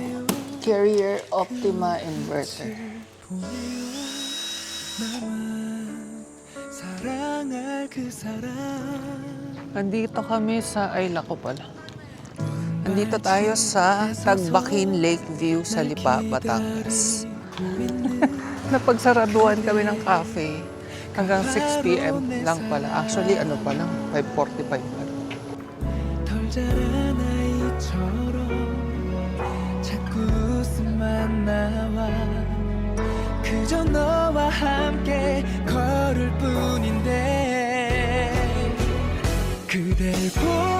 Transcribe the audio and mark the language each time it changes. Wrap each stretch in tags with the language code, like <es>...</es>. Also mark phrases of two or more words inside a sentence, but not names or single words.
<tl>Carrier Optima Inverter. Nandito kami sa, ay lako pala. Nandito tayo sa Tagbakin Lakeview sa Lipa, Batangas. Napagsaraduhan kami ng cafe. Hanggang 6 p.m. lang pala. Actually, ano pa lang, 5:45 pa.</tl> <ko>덜 자란 아이처럼 자꾸 웃음만 나와 그저 너와 함께 걸을 뿐인데 그댈</ko>